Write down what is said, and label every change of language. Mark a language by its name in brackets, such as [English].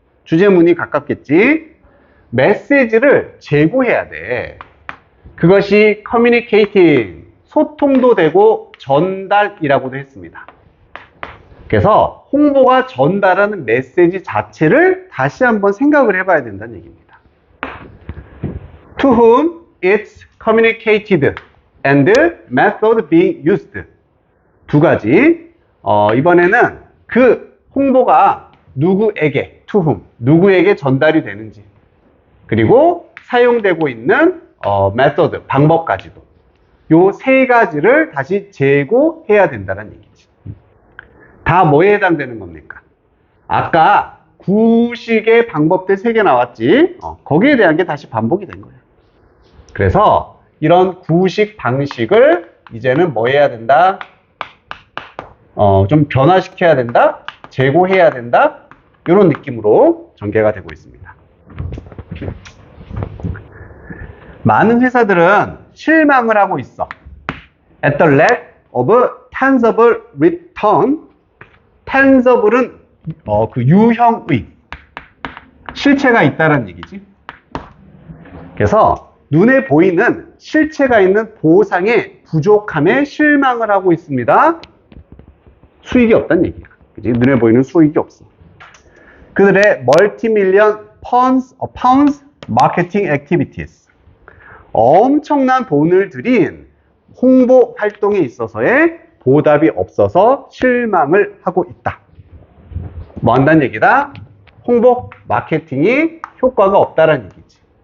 [Korean] 주제문이 가깝겠지. 메시지를 제고해야 돼. 그것이 communicating, 소통도 되고 전달이라고도 했습니다. 그래서 홍보가 전달하는 메시지 자체를 다시 한번 생각을 해봐야 된다는 얘기입니다. [English] To whom it's communicated and method being used. [Korean] 두 가지. 이번에는 그 홍보가 누구에게, [English] to whom, [Korean] 누구에게 전달이 되는지, 그리고 사용되고 있는 method, 방법까지도. 요 세 가지를 다시 재고해야 된다는 얘기지. 다 뭐에 해당되는 겁니까? 아까 구식의 방법들 3개 나왔지? 거기에 대한 게 다시 반복이 된 거예요. 그래서 이런 구식 방식을 이제는 뭐 해야 된다? 좀 변화시켜야 된다? 재고해야 된다? 이런 느낌으로 전개가 되고 있습니다. 많은 회사들은 실망을 하고 있어. [English] At the lack of tangible return. [Korean] tangible은 그 유형의 실체가 있다는 얘기지. 그래서 눈에 보이는 실체가 있는 보상의 부족함에 실망을 하고 있습니다. 수익이 없다는 얘기야. 그지? 눈에 보이는 수익이 없어. 그들의 멀티밀리언 [English] pounds marketing activities. [Korean] 엄청난 돈을 들인 홍보 활동에 있어서의 보답이 없어서 실망을 하고 있다. 뭐 한다는 얘기다? 홍보 마케팅이 효과가 없다라는 얘기지.